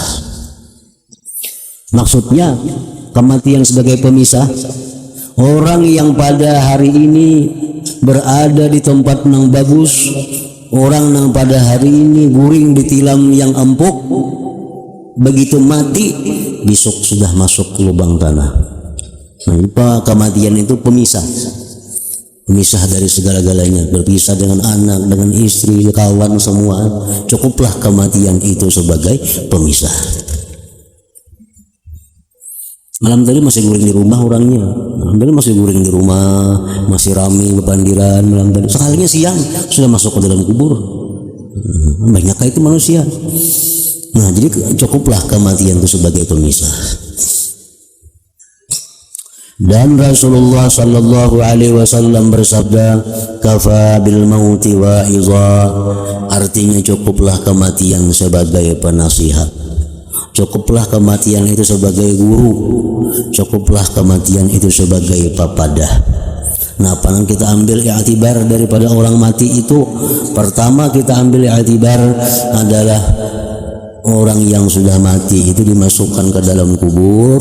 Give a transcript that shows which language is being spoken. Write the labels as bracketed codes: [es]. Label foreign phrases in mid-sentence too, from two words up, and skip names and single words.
[bjn] Maksudnya, kematian sebagai pemisah, orang yang pada hari ini berada di tempat yang bagus, orang yang pada hari ini guring di tilam yang empuk, begitu mati besok sudah masuk ke lubang tanah. [id] Nah, kematian itu pemisah. Pemisah dari segala-galanya, berpisah dengan anak, dengan istri, kawan, semua. Cukuplah kematian itu sebagai pemisah. [bjn] Malam tadi masih guring di rumah orangnya, malam tadi masih guring di rumah, masih rame bepandiran malam tadi. [id] Sekalinya siang sudah masuk ke dalam kubur. Banyak itu manusia. Nah, jadi cukuplah kematian itu sebagai pemisah. Dan Rasulullah [ar] صلى الله عليه وسلم [id] bersabda, [ar] "كفى بالموت واعظا." [id] Artinya, cukuplah kematian sebagai penasihat. Cukuplah kematian itu sebagai guru. Cukuplah kematian itu sebagai papadah. Nah, apa yang kita ambil i'tibar daripada orang mati itu? Pertama kita ambil i'tibar adalah orang yang sudah mati itu dimasukkan ke dalam kubur.